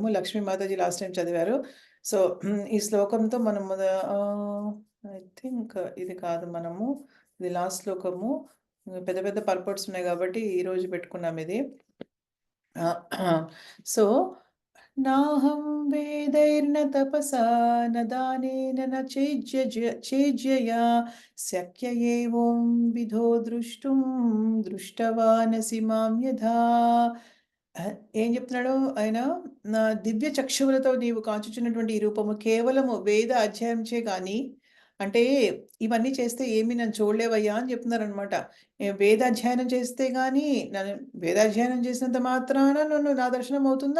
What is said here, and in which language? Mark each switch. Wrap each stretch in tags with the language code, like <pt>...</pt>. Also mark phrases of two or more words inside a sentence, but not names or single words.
<te>లక్ష్మీ మాతాజీ</te> <en>last time</en> <te>చదివారు. సో, ఈ శ్లోకంతో మనం</te> <en>I think</en> <te>ఇది కాదు మనము. ఇది లాస్ట్ శ్లోకము. పెద్ద పెద్ద పర్పట్స్ ఉన్నాయి గాబట్టి ఈరోజు పెట్టుకున్నాం ఇది.</te> <sa>సో, नाहं वेदैर्न तपसा न दानेन न चेज्यया शक्य एवं विधो द्रष्टुं दृष्टवानसि मां यथा</sa> <te>ఏం చెప్తున్నాడు ఆయన? నా దివ్య చక్షువులతో నీవు కాంచుచున్నటువంటి ఈ రూపము కేవలము వేద అధ్యాయంచే గాని, అంటే ఇవన్నీ చేస్తే ఏమి నన్ను చూడలేవయ్యా అని చెప్తున్నారనమాట. వేదాధ్యయనం చేస్తే గాని నన్ను వేదాధ్యయనం చేసినంత మాత్రాన నన్ను నా దర్శనం అవుతుందా?</te>